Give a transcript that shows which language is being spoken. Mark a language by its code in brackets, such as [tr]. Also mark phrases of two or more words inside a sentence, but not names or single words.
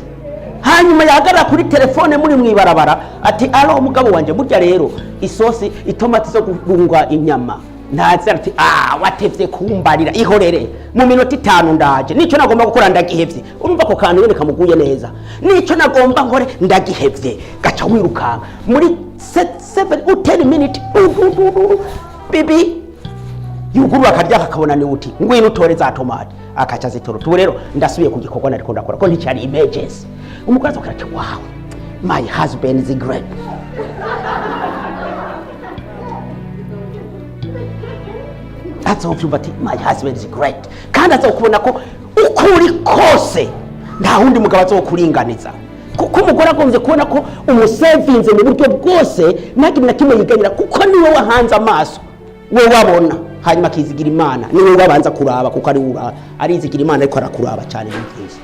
[rn] Hanyuma yagara kuri telefone muri mwibarabara ati alo umugabo wanje burya rero isosi itomati zo guhunga inyama ntazi ati watevye kumbarira ihorere mu minota 5 ndaje nico nagomba gukora ndagihevye. Urumva ko kantu nyene kamuguye neza, nico nagomba nkore ndagihevye. Gaca wirukanga muri [en] 7 or 10 minutes [rn] bibi yuguru akarya kakabona ni uti ngwino utore za tomate akaca zitoro. Tu rero ndasubiye ku gikorwa nariko ndakora ko nticari emergency. Umukazi akati [en] wow my husband is great. That's all you, but my husband is great. [rn] Kandi azokubona ko ukuri kose nta wundi mugabo azokuringaniza, kuko umugore agonze kubona ko umusevinze mu buryo bwose nta kimwe yiganyira, kuko niwe wahanze amaso, we wabona hanyuma akizigira Imana, niwe wabanza kuraba kuko ari izigira Imana ariko arakuraba cyane n'imfizi.